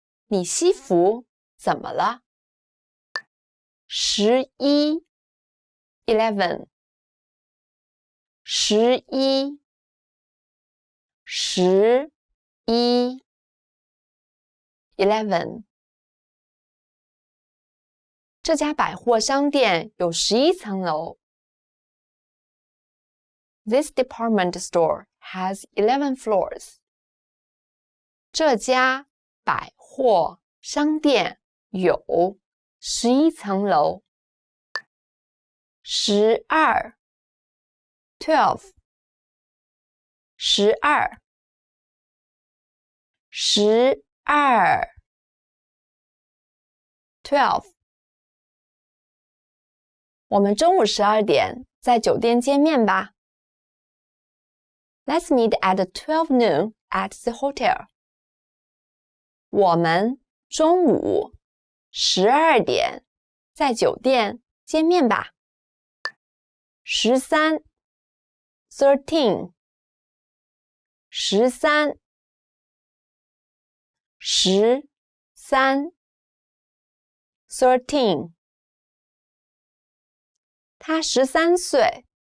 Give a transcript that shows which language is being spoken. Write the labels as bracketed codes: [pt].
[zh] 你西服怎么了？11 11 11 11这家百货商店有11层楼。 [en] This department store has 11 floors. [zh] 这家百货商店有11层楼。 12 12 12 12我们中午12点在酒店见面吧。 [en] Let's meet at 12 noon at the hotel. [zh] 我们中午12点在酒店见面吧。 13 13 13 13 他13岁。